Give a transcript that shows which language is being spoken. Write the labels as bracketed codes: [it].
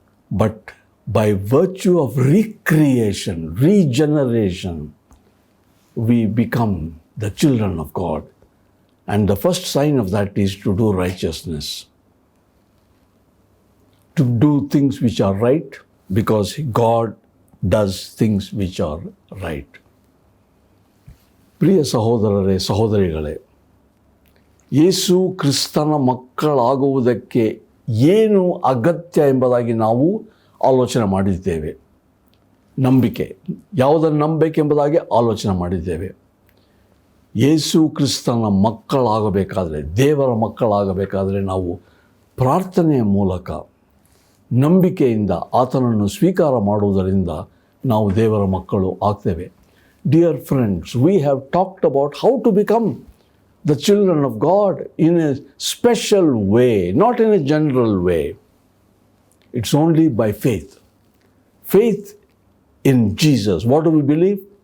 [en] But by virtue of recreation, regeneration, we become the children of God. And the first sign of that is to do righteousness. To do things which are right, because God does things which are right. [kn] ಪ್ರಿಯ ಸಹೋದರರೇ, ಸಹೋದರಿಗಳೇ, ಯೇಸು ಕ್ರಿಸ್ತನ ಮಕ್ಕಳಾಗುವುದಕ್ಕೆ ಏನು ಅಗತ್ಯ ಎಂಬುದಾಗಿ ನಾವು ಆಲೋಚನೆ ಮಾಡಿದ್ದೇವೆ. ನಂಬಿಕೆ, ಯಾವುದನ್ನು ನಂಬಬೇಕೆಂಬುದಾಗಿ ಆಲೋಚನೆ ಮಾಡಿದ್ದೇವೆ. ಯೇಸು ಕ್ರಿಸ್ತನ ಮಕ್ಕಳಾಗಬೇಕಾದರೆ, ದೇವರ ಮಕ್ಕಳಾಗಬೇಕಾದರೆ ನಾವು ಪ್ರಾರ್ಥನೆಯ ಮೂಲಕ ನಂಬಿಕೆಯಿಂದ ಆತನನ್ನು ಸ್ವೀಕಾರ ಮಾಡುವುದರಿಂದ ನಾವು ದೇವರ ಮಕ್ಕಳು ಆಗ್ತೇವೆ. [en] Dear friends, we have talked about how to become the children of God in a special way, not in a general way. It's only by faith. Faith in Jesus. What do we believe?